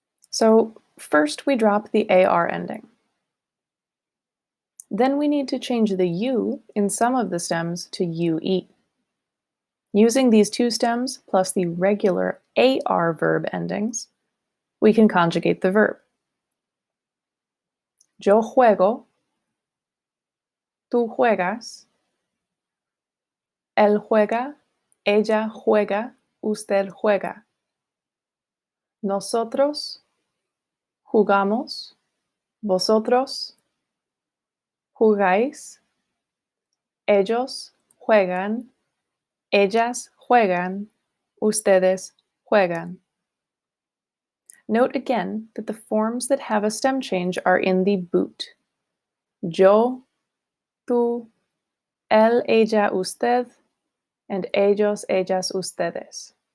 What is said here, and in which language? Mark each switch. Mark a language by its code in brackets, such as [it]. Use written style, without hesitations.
[en] So first we drop the AR ending. Then we need to change the U in some of the stems to UE. Using these two stems plus the regular AR verb endings, we can conjugate the verb. [es] Yo juego, tú juegas, él juega, ella juega, usted juega. Nosotros jugamos, vosotros jugáis, ellos juegan, ellas juegan, ustedes juegan. [en] Note again that the forms that have a stem change are in the boot. [es] Yo, tú, él, ella, usted, and ellos, ellas, ustedes.